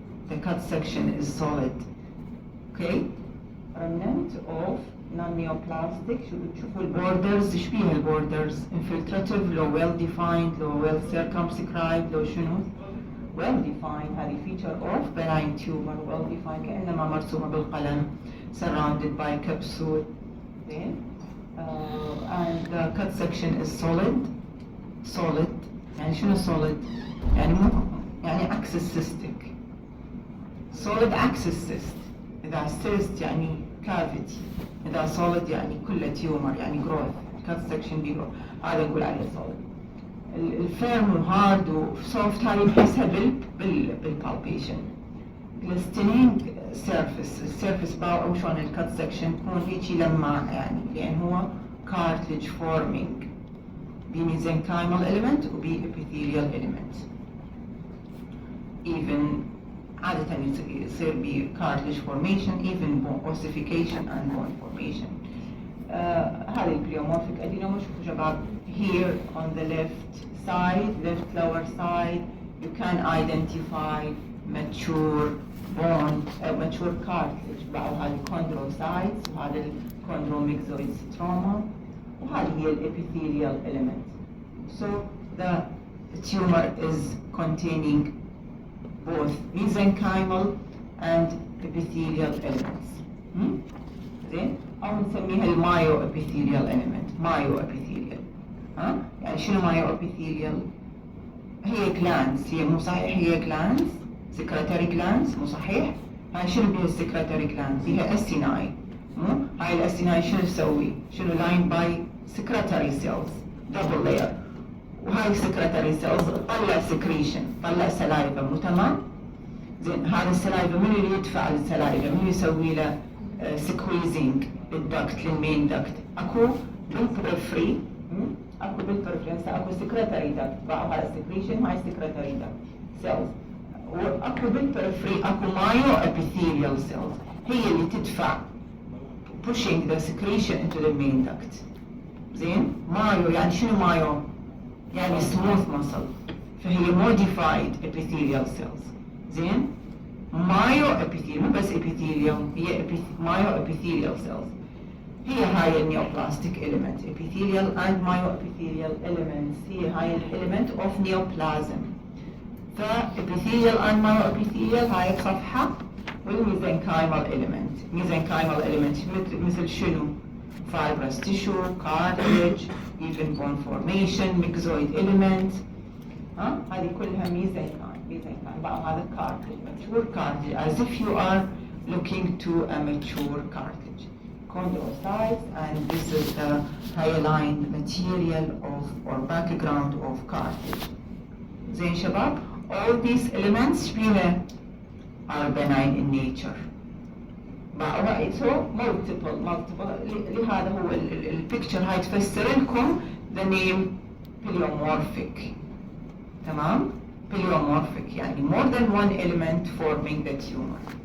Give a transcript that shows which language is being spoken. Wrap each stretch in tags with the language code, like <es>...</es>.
<en>The cut section is solid. Okay, remnant of non-neoplastic.</en> <ar>شوفوا البوردرز، ايش بيها البوردرز؟ infiltrative لو well defined، لو well circumscribed، لو شنو؟ well defined.</ar> <en>هذه feature of benign tumor, well defined</en> <ar>كأنما مرسومة بالقلم,</ar> <en>surrounded by capsule. Okay. And the cut section is solid.</en> <ar>يعني شنو solid؟ يعني عكس cystic.</ar> <en>solid عكس cyst.</en> <ar>إذا cyst يعني cavity، إذا solid يعني كله tumor يعني growth.</ar> <en>cut section بيgrowth.</en> <ar>هذا نقول عليه solid. الفيرم وهارد وسوفت هذه نحسها بالبالبيشن. glistening surface، السيرفس باو أو شلون الكت سكشن يكون هيجي لماع يعني، لأن هو cartilage forming بميزنكايمال element وبepithelial element.</ar> <en>even</en> <ar>عادة يصير ب</ar> <en>cartilage formation, even bone ossification and bone formation.</en> <ar>هذه البليومورفيك adenoma. شوفوا شباب</ar> <en>here on the left lower side you can identify mature bone, mature cartilage.</en> <ar>بعض هذه chondrocytes وهذا chondromyxoid stroma وهذه هي epithelial element.</ar> <en>So the tumor is containing both mesenchymal and epithelial elements.</en> <ar>زين؟ أو نسميها المايو epithelial element. مايو epithelial. يعني شنو مايو epithelial؟ هي glands، هي مو صحيح هي glands، secretory glands مو صحيح؟ هاي شنو بيها secretory glands؟ بيها acini. مو؟ هاي الacini شنو تسوي؟ شنو lined by secretory cells double layer. وهاي secretory cells تطلع secretion، تطلع saliva. مو تمام؟ زين هذا السلايفا من اللي يدفع السلايفا؟ من يسوي له سكويزنج للدكت للمين دكت؟ اكو بالبريفري، هسه اكو سكرتري دكت، باعوا هذا السكريشن هاي سكرتري دكت سيلز، واكو بالبريفري اكو مايو ابيثيليال سيلز هي اللي تدفع</ar> <en>pushing the secretion into the main duct.</en> <ar>زين؟ مايو يعني شنو مايو؟ يعني smooth muscle، فهي modified epithelial cells. زين؟ مايو ابيثيليال مو بس ابيثيليوم، هي مايو ابيثيليال سيلز. هي هاي النيوبلاستيك</ar> <en>element epithelial and myoepithelial elements.</en> <ar>هي هاي الاليمنت اوف نيوبلازم. فابيثيليال and myoepithelial هاي الصفحة، والميزنكايمال element. ميزنكايمال element مثل شنو؟</ar> <en>fibrous tissue, cartilage, even bone formation, myxoid element.</en> <ar>هذه كلها mesenchyme. بقى هذا</ar> <en>cartilage, mature cartilage, as if you are looking to a mature cartilage. Chondrocytes, and this is the hyaline material of or background of cartilage.</en> <ar>زين شباب,</ar> <en>all these elements فيها are benign in nature.</en> <ar>So multiple لهذا هو البيكتشر هاي تفسر لكم</ar> <en>the name pleomorphic.</en> <ar>تمام؟</ar> <en>pleomorphic يعني more than one element forming the tumor.</en>